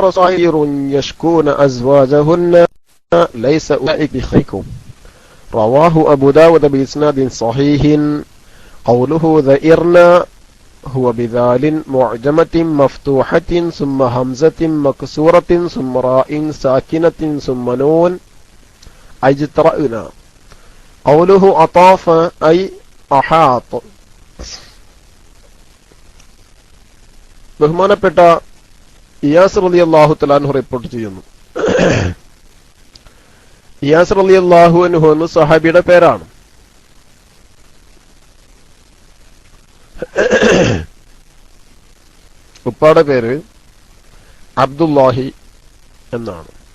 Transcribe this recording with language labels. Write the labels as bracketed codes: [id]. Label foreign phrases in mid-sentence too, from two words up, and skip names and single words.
[ar] صغير يشكون أزواجهن ليس أولئك بخيكم رواه أبو داود بإسناد صحيح قوله ذئرنا هو بذال معجمة مفتوحة ثم همزة مكسورة ثم راء ساكنة ثم نون أجترأنا قوله أطاف أي أحاط. [ml] ബഹുമാനപ്പെട്ട ഇയാസ് [ar] رضي الله تعالى عنه [ml] റിപ്പോർട്ട് ചെയ്യുന്നു. ഇയാസ് [ar] رضي الله عنه [ml] എന്ന സഹാബിയുടെ പേരാണ്. ഉപ്പാടെ പേര് അബ്ദുല്ലാഹി എന്നാണ്.